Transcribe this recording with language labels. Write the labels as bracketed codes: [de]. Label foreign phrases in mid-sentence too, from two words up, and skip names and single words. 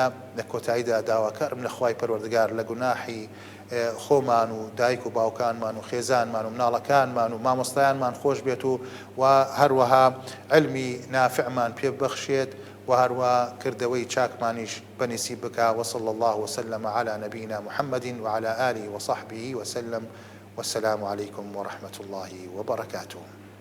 [ckb] لە کۆتاییدا داواکارم لە خوای پەروەردگار لە گوناحی خۆمان و دایک و باوکانمان و خێزانمان و مناڵەکانمان و مامۆستایانمان خۆش بێت و هەروەها علمی نافعمان پێ ببەخشێت و هەروە کردەوەی چاکمانیش بەنسیب بکە. [ar] وصلى الله وسلم على نبينا محمد وعلى آله وصحبه وسلم، والسلام عليكم ورحمة الله وبركاته.